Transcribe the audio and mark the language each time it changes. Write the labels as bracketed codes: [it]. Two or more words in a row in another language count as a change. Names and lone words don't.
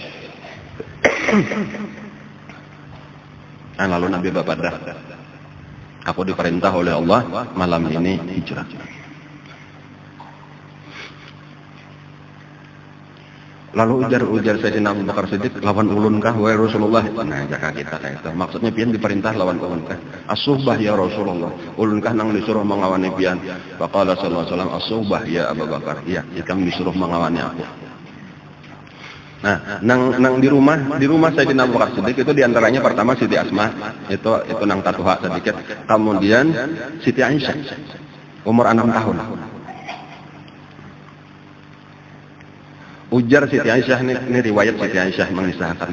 [bjn] Nah, lalu Nabi berkata, aku diperintah oleh Allah malam ini hijrah. Lalu ujar Sayyidina Abu Bakar Siddiq, lawan ulun kah wahai Rasulullah? Nah, jaka kita kayak itu. Maksudnya pian diperintah lawan ulun kah? [ar] الصحبة يا رسول الله. [bjn] Ulun kah nang disuruh mengawani pian? [ar] فقال صلى الله عليه وسلم الصحبة يا أبا بكر. [bjn] Iya, ikam disuruh mengawani aku. Nah, nang di rumah Sayyidina Abu Bakar Siddiq itu diantaranya pertama Siti Asma, itu nang tatuha sedikit. Kemudian Siti Aisyah, umur 6 tahun. Ujar Siti Aisyah ini riwayat Siti Aisyah mengisahkan.